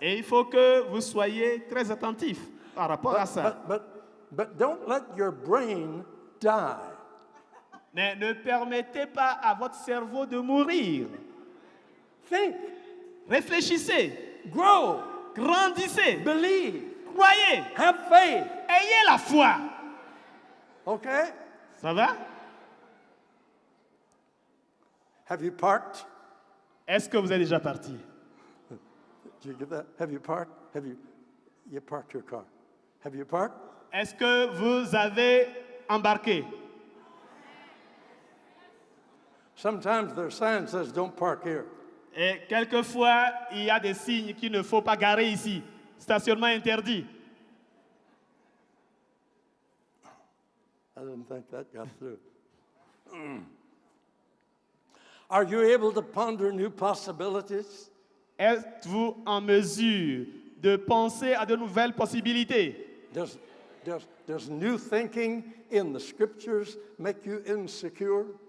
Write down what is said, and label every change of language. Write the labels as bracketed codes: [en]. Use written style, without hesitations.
[fr] Et il faut que vous soyez très attentifs par rapport à ça. [en] But don't let your brain die. [fr] Mais ne permettez pas à votre cerveau de mourir. [en] Think, [fr] Réfléchissez, [en] grow, [fr] grandissez, [en] believe, [fr] croyez, [en] have faith. [fr] ayez la foi. [en] Okay? [fr] Ça va? [en] Have you parked? [fr] Est-ce que vous êtes déjà parti? [en] Did you get that? Have you parked? You parked your car? Have you parked? [fr] Est-ce que vous avez embarqué? [en] Sometimes their sign says don't park here. [fr] Et quelquefois, il y a des signes qu'il ne faut pas garer ici. Stationnement interdit. [en] I didn't think that got through. Are you able to ponder new possibilities? [fr] Êtes-vous en mesure de penser à de nouvelles possibilités? [en] Does new thinking in the scriptures make you insecure?